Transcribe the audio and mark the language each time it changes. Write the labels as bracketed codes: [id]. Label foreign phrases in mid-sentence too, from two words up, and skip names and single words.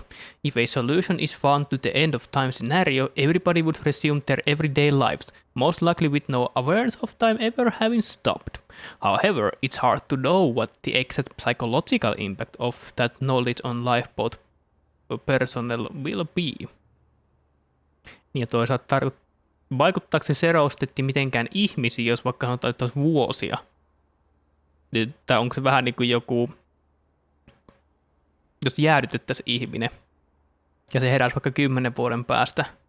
[en] If a solution is found to the end of time scenario, everybody would resume their everyday lives, most likely with no awareness of time ever having stopped. However, it's hard to know what the exact psychological impact of that knowledge on lifeboat personnel will be. [fi] Ja toisaalta vaikuttaako se serostetti mitenkään ihmisiin, jos vaikka sanotaan, että olisi vuosia? Tai onko se vähän niin kuin joku, jos jäädytettäisiin ihminen ja se heräisi vaikka 10 vuoden päästä?